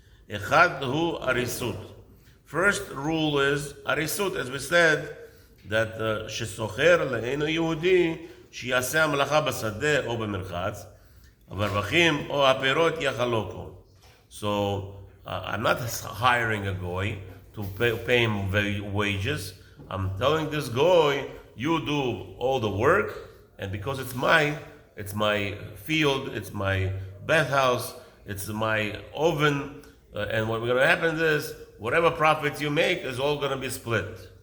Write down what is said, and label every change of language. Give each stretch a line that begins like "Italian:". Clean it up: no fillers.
Hebrew: Echad hu arisut.
English: First rule is arisut, as we said, that
Hebrew: shesocher le'enu Yehudi sheyaseh hamalacha basadeh
English: or b'merchatz.
Hebrew: הרווחים או הפירות יחלוקו.
English: So I'm not hiring a goy to pay him wages. I'm telling this goy, you do all the work, and because it's my field, it's my bathhouse, it's my oven, and what's going to happen is whatever profits you make is all going to be split.